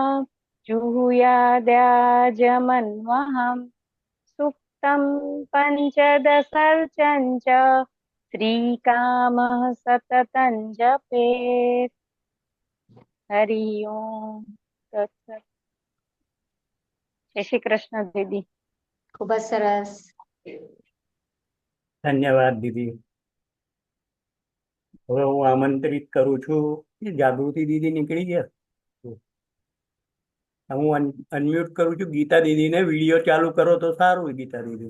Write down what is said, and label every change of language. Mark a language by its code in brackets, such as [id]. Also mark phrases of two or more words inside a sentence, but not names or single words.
[sa] जुहुयाद्याजमन्वहम् सुक्तं पञ्चदशर्चं च श्रीकामः सततं जपेत् हरि ओम तत्सत् जय श्री कृष्ण दीदी [gu] ખૂબ જ સરસ. ધન્યવાદ દીદી. હવે હું આમંત્રિત કરું છું કે જાગૃતિ દીદી નીકળી ગયા. હું અનમ્યુટ કરું છું ગીતા દીદીને. વિડીયો ચાલુ કરો તો સારું. ગીતા દીદી